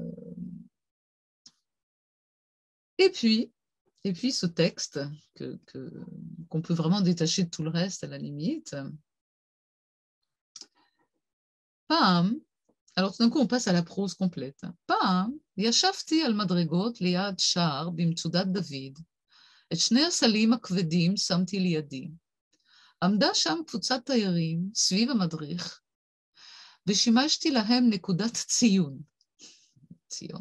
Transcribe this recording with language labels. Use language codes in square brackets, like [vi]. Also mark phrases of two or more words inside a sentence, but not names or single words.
[fr] Et puis ce texte qu'on peut vraiment détacher de tout le reste à la limite. Pam. Alors tout d'un coup, on passe à la prose complète. Pam, [he] ישבתי על מדרגות ליד שער במצודת דוד. את שני הסלים הכבדים שמתי לידי. עמדה שם קבוצת תיירים סביב המדריך, ושימשתי להם נקודת ציון. ציון.